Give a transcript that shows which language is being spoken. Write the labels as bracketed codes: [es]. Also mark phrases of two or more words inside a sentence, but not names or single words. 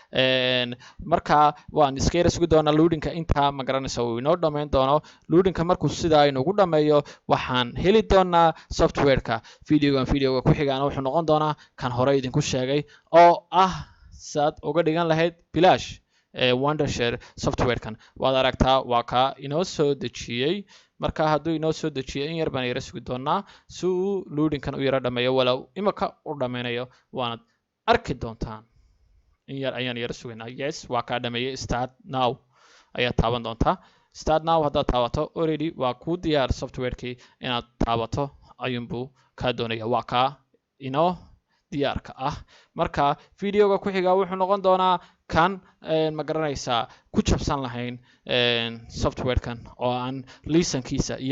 [so] marka waan iska yara sugi doonaa loadingka intaa ma garanaysa uu inoo dhammayn doono loadingka markuu sidaa inugu dhammeeyo waxaan heli doonaa software-ka videoga ku xigaana wuxuu noqon doonaa kan hore idinku sheegay oo ah saad uga dhigan lahayd bilaash wondershare software-kan waad aragtaa waa kaa inoo soo dejiyey marka hadduu inoo soo dejiyo in yar baan yara sugi doonaa si uu loadingkan u yara dhameeyo walow imika u dhammaynayo waanad arki doontaan in yar ayaan yara sugaynaa yes waa kaa dhameeyey [en] start now [so] ayaad taaban doontaa [en] start now [so] haddaad taabato already waa kuu diyaar software-kii inaad taabato ayuunbuu kaa doonaya waa kaa inoo diyaarka ah marka videoga ku xiga wuxuu noqon doonaa kan ma garanaysaa ku jabsan lahayn software-kan oo aan liisankiisa iyo